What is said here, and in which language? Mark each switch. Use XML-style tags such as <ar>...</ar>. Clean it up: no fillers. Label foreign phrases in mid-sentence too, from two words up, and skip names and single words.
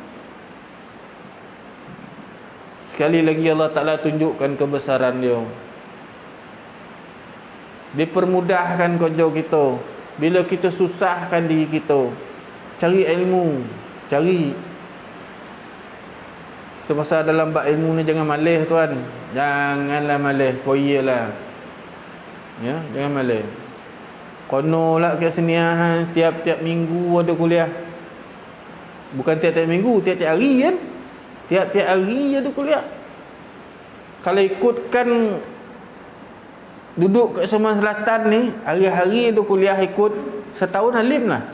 <ms>Sekali lagi Allah Ta'ala tunjukkan kebesaran dia. Dipermudahkan kerja kita. Bila kita susahkan diri kita, cari ilmu, cari. Itu pasal dalam bab ilmu ni jangan malih tuan. Janganlah malih, koyalah. Ya, jangan malih. Kono lah kat sini tiap-tiap minggu ada kuliah. Bukan tiap-tiap minggu, tiap-tiap hari kan. Tiap-tiap hari ada kuliah. Kalau ikutkan duduk kat Semenanjung Selatan ni, hari-hari ada kuliah ikut, setahun alim lah.</ms>